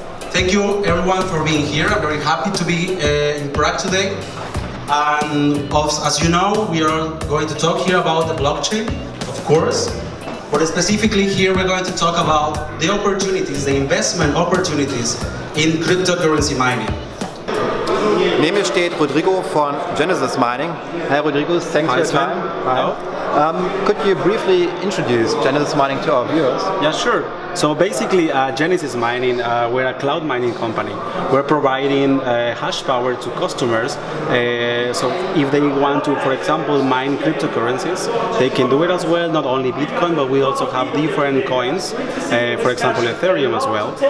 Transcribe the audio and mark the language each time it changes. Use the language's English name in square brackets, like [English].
[English] Thank you everyone for being here. I'm very happy to be in Prague today. And as you know, we are going to talk here about the blockchain, of course. But specifically here we're going to talk about the opportunities, the investment opportunities in cryptocurrency mining. [German] Neben mir steht Rodrigo von Genesis Mining. [English] Hi Rodrigo, thanks for your time. Hello. Could you briefly introduce Genesis Mining to our viewers? Yeah, sure. So basically, Genesis Mining, we're a cloud mining company. We're providing hash power to customers. So if they want to, for example, mine cryptocurrencies, they can do it as well, not only Bitcoin, but we also have different coins, for example, Ethereum as well.